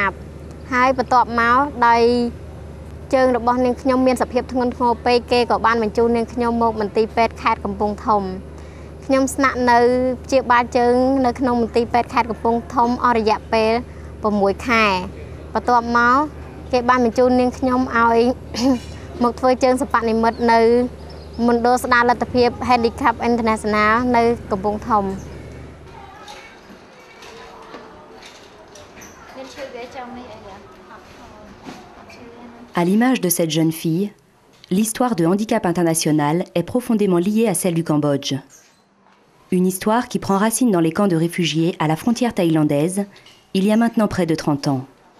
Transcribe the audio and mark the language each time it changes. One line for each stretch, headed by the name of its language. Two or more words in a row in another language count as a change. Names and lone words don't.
Khmer: បហើយបន្ទាប់មកដោយជើងរបស់នាងខ្ញុំមានសភាពធ្ងន់ធ្ងរពេកគេក៏បានបញ្ជូននាងខ្ញុំមកមន្ទីរពេទ្យខេត្តកំពង់ធំខ្ញុំស្នាក់នៅព្យាបាលជើងនៅក្នុងមន្ទីរពេទ្យខេត្តកំពង់ធំអស់រយៈពេល 6 ខែបន្ទាប់មកគេបានបញ្ជូននាងខ្ញុំឲ្យមកធ្វើជើងសិប្បនិម្មិតនៅមណ្ឌលស្ដារលទ្ធភាព Handicap International នៅកំពង់ធំ
French: À l'image de cette jeune fille, l'histoire de Handicap International est profondément liée à celle du Cambodge. Une histoire qui prend racine dans les camps de réfugiés à la frontière thaïlandaise, il y a maintenant près de 30 ans.